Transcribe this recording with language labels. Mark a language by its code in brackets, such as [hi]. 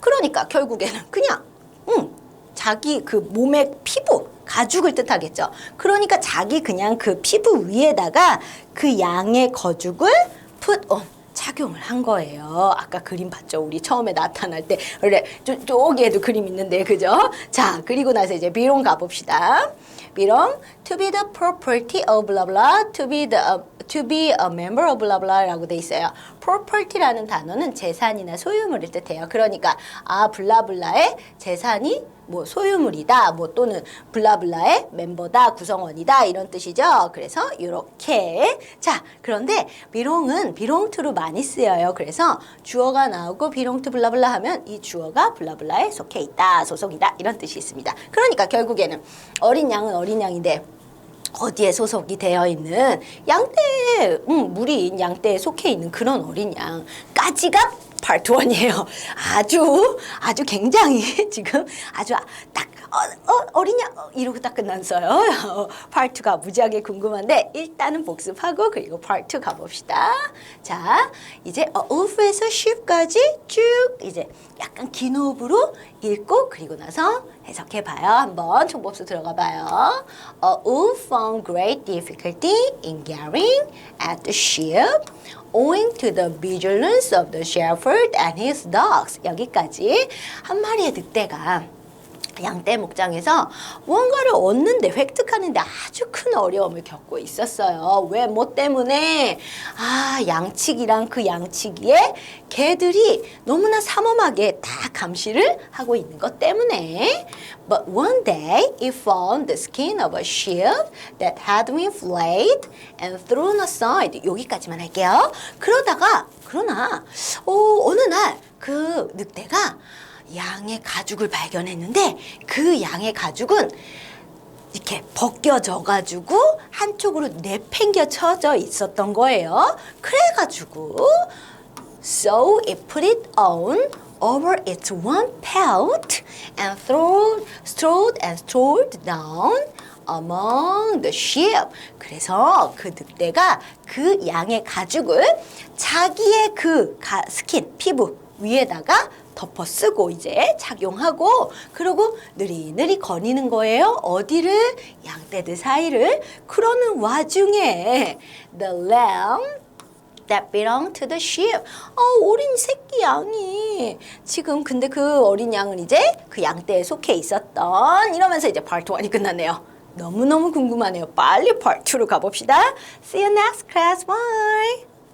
[ko] 그러니까 결국에는 그냥 자기 그 몸의 피부 가죽을 뜻하겠죠. 그러니까 자기 그냥 그 피부 위에다가 그 양의 거죽을 put on 착용을 한 거예요. 아까 그림 봤죠? 우리 처음에 나타날 때 그래 저기에도 그림 있는데 그죠? 자 그리고 나서 이제 belong 가봅시다. [en] belong to be the property of blah blah to be a member of blah blah라고 돼 있어요. [ko] property라는 단어는 재산이나 소유물을 뜻해요. 그러니까 블라블라의 재산이 뭐 소유물이다, 뭐 또는 블라블라의 멤버다, 구성원이다 이런 뜻이죠. 그래서 이렇게 자 그런데 belong은 belong to로 많이 쓰여요. 그래서 주어가 나오고 belong to 블라블라 하면 이 주어가 블라블라에 속해 있다, 소속이다 이런 뜻이 있습니다. 그러니까 결국에는 어린 양은 어린 양인데 어디에 소속이 되어 있는 양떼, 무리인 양떼에 속해 있는 그런 어린 양까지가 파트 1이에요. 아주 굉장히 지금 아주 딱 어린 양 이러고 딱 끝났어요. 파트 2가 무지하게 궁금한데 일단은 복습하고 그리고 파트 2 가봅시다. 자, 이제 wolf에서 sheep까지 쭉 이제 약간 긴 호흡으로 읽고 그리고 나서 해석해봐요. 한번 총법수 들어가봐요. [en] A wolf found great difficulty in getting at the sheep owing to the vigilance of the shepherd and his dogs. [ko] 여기까지 한 마리의 늑대가 양떼 목장에서 무언가를 얻는데 획득하는데 아주 큰 어려움을 겪고 있었어요. 왜? 뭐 때문에? 양치기랑 그 양치기에 개들이 너무나 삼엄하게 다 감시를 하고 있는 것 때문에. [en] But one day it found the skin of a sheep that had been flayed and thrown aside. [ko] 여기까지만 할게요. 그러나 어느 날 그 늑대가 양의 가죽을 발견했는데 그 양의 가죽은 이렇게 벗겨져가지고 한쪽으로 내팽겨쳐져 있었던 거예요. 그래가지고 [en] so it put it on over its one pelt and strode down among the sheep. [ko] 그래서 그 늑대가 그 양의 가죽을 자기의 그 스킨, 피부 위에다가 덮어 쓰고 이제 착용하고 그리고 느리느리 거니는 거예요. 어디를? 양떼들 사이를. 그러는 와중에 [en] the lamb that belonged to the sheep. [ko] 어린 새끼 양이 지금 근데 그 어린 양은 이제 그 양떼에 속해 있었던 이러면서 이제 part 1이 끝났네요. 너무너무 궁금하네요. 빨리 part 2로 가봅시다. [en] See you next class. Bye.